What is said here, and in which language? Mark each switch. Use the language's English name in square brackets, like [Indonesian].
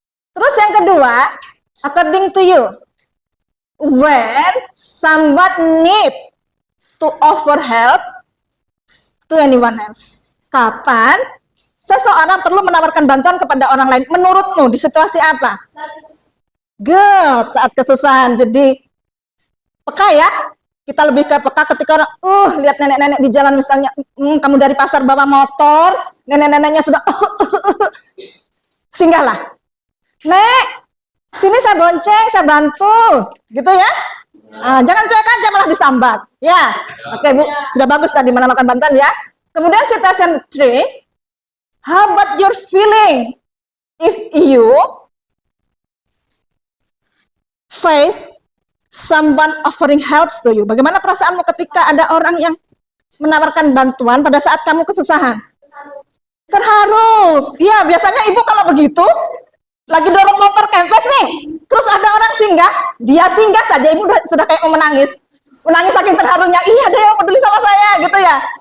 [Indonesian] Terus yang kedua, [English] according to you, when someone need to offer help to anyone else. [Indonesian] Kapan seseorang perlu menawarkan bantuan kepada orang lain? Menurutmu di situasi apa? Good, saat kesusahan. Jadi peka ya. Kita lebih ke peka ketika orang, lihat nenek-nenek di jalan misalnya, kamu dari pasar bawa motor, nenek-neneknya sudah, singgahlah. Nek, sini saya bonceng, saya bantu, gitu ya. Jangan cuek aja malah disambat. Ya, oke Bu, sudah bagus tadi menawarkan bantuan ya. [English] Kemudian situation 3, how about your feeling if you face someone offering helps to you? [Indonesian] Bagaimana perasaanmu ketika ada orang yang menawarkan bantuan pada saat kamu kesusahan? Terharu. Iya, biasanya ibu kalau begitu, lagi dorong motor kempes nih, terus ada orang singgah, dia singgah saja, ibu sudah kayak mau menangis. Menangis saking terharunya, iya ada yang peduli sama saya, gitu ya.